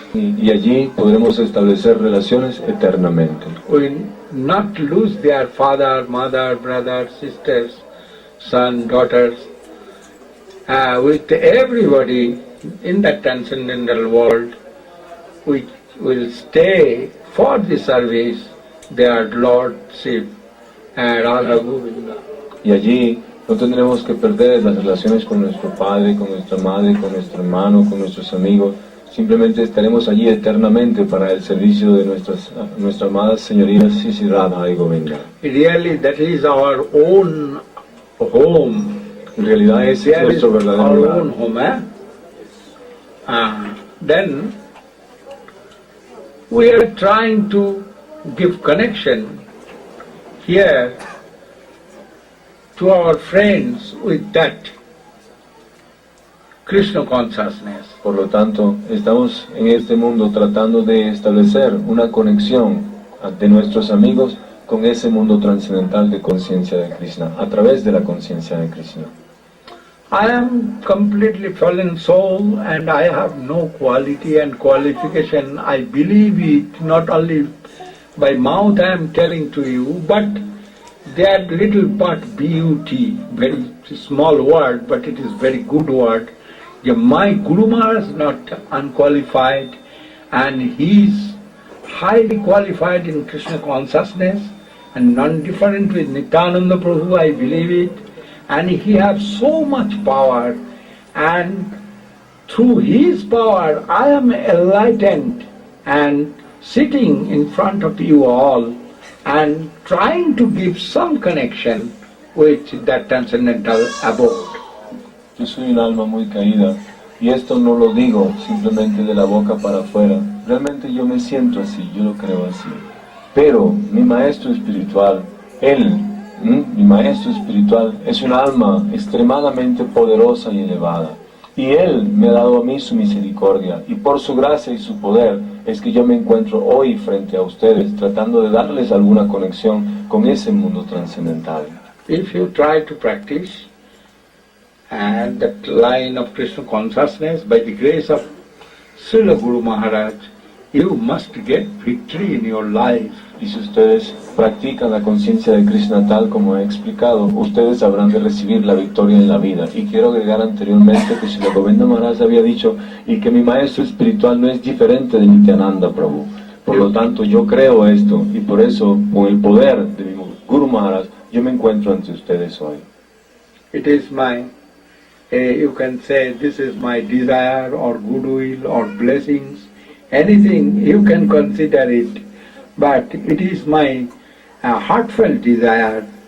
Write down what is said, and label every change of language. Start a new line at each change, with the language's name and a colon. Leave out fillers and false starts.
Spanish: Y allí podremos establecer relaciones eternamente.
English: We not lose their father, mother, brothers, sisters, son, daughters, with everybody in that transcendental world. We will stay for the service, their Lordship, Radha Govinda.
Spanish: Y allí no tendremos que perder las relaciones con nuestro padre, con nuestra madre, con nuestro hermano, con nuestros amigos. Simplemente estaremos allí eternamente para el servicio de nuestras amadas señoritas Sisi Radha y Govinda.
English: Really, that is our own home.
Spanish: En realidad ese es nuestro verdadero
English: our
Spanish: hogar.
English: own home. Then we are trying to give connection here to our friends with that Krishna consciousness.
Spanish: Por lo tanto, estamos en este mundo tratando de establecer una conexión de nuestros amigos con ese mundo trascendental de conciencia de Krishna, a través de la conciencia de Krishna.
English: I am completely fallen soul and I have no quality and qualification. I believe it not only by mouth I am telling to you, but that little but beauty, very small word, but it is very good word. My Guru Maharaj is not unqualified and he is highly qualified in Krishna consciousness and non-different with Nityananda Prabhu, I believe it. And he has so much power, and through his power I am enlightened and sitting in front of you all and trying to give some connection with that transcendental abode.
Spanish: Yo soy un alma muy caída y esto no lo digo simplemente de la boca para afuera. Realmente yo me siento así, yo lo creo así. Pero mi maestro espiritual, mi maestro espiritual es un alma extremadamente poderosa y elevada. Y él me ha dado a mí su misericordia y por su gracia y su poder es que yo me encuentro hoy frente a ustedes tratando de darles alguna conexión con ese mundo trascendental.
English: If you try to practice and that line of Krishna consciousness by the grace of Srila Guru Maharaj, you must get victory in your life.
Spanish: Y si ustedes practican la conciencia de Krishna tal como he explicado, ustedes habrán de recibir la victoria en la vida. Y quiero agregar anteriormente que Srila Govinda Maharaja había dicho y que mi maestro espiritual no es diferente de Nityananda Prabhu. Por lo tanto, yo creo esto y por eso, con el poder de mi Guru Maharaj, yo me encuentro ante ustedes hoy.
English: It is my, you can say, this is my desire or goodwill or blessings, anything you can consider it, but it is my heartfelt desire.